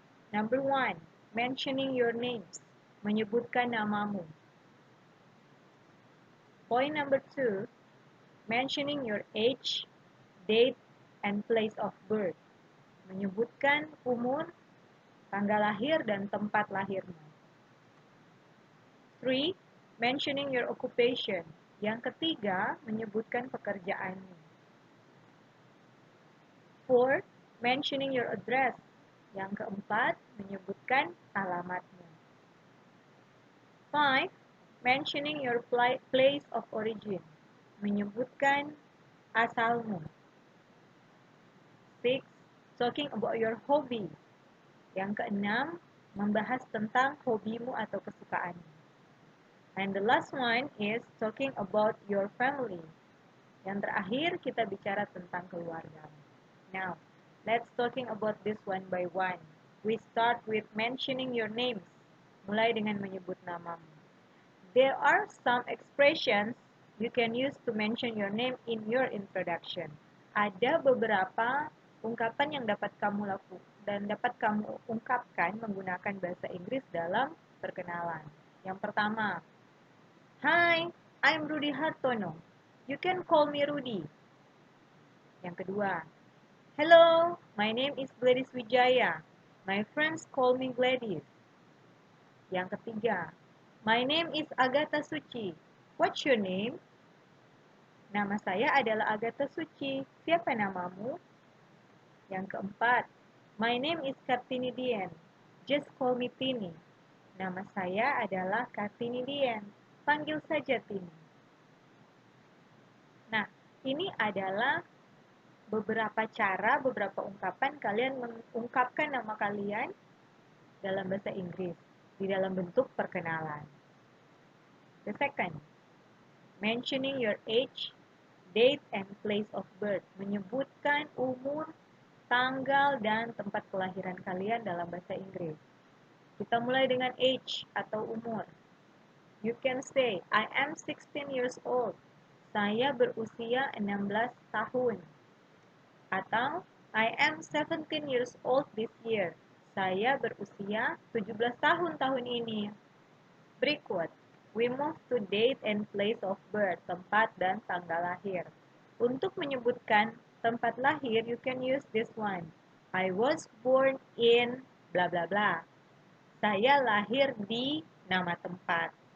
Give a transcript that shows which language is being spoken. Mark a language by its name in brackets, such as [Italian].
[English] Number 1, mentioning your names. [Indonesian] Menyebutkan namamu. [English] Point number 2, mentioning your age, date, and place of birth. [Indonesian] Menyebutkan umur, tanggal lahir, dan tempat lahirmu. [English] 3, mentioning your occupation. [Indonesian] Yang ketiga, menyebutkan pekerjaanmu. [English] 4, mentioning your address. [Indonesian] Yang keempat, menyebutkan alamatmu. [English] 5, mentioning your place of origin. [Indonesian] Menyebutkan asalmu. [English] 6, talking about your hobby. [Indonesian] Yang keenam, membahas tentang hobimu atau kesukaanmu. [English] And the last one is talking about your family. [Indonesian] Yang terakhir, kita bicara tentang keluarga. [English] Now, let's talking about this one by one. We start with mentioning your names. [Indonesian] Mulai dengan menyebut namamu. [English] There are some expressions you can use to mention your name in your introduction. [Indonesian] Ada beberapa ungkapan yang dapat kamu lakukan dan dapat kamu ungkapkan menggunakan bahasa Inggris dalam perkenalan. Yang pertama, [English] Hi, I'm Rudy Hartono. You can call me Rudy. [Indonesian] Yang kedua, [English] Hello, my name is Gladys Wijaya. My friends call me Gladys. [Indonesian] Yang ketiga, [English] My name is Agatha Suci. What's your name? [Indonesian] Nama saya adalah Agatha Suci. Siapa namamu? Yang keempat, [English] My name is Kartini Dian. Just call me Tini. [Indonesian] Nama saya adalah Kartini Dian. Panggil saja Tini. Nah, ini adalah beberapa cara, beberapa ungkapan kalian mengungkapkan nama kalian dalam bahasa Inggris, di dalam bentuk perkenalan. [English] The second, mentioning your age, date, and place of birth. [Indonesian] Menyebutkan umur, tanggal, dan tempat kelahiran kalian dalam bahasa Inggris. Kita mulai dengan age atau umur. [English] You can say, I am 16 years old. [Indonesian] Saya berusia 16 tahun. [English] Atau, I am 17 years old this year. [Indonesian] Saya berusia 17 tahun tahun ini. [English] Berikut, we move to date and place of birth, [Indonesian] tempat dan tanggal lahir. Untuk menyebutkan tempat lahir, [English] you can use this one. I was born in bla bla bla. [Indonesian] Saya lahir di nama tempat.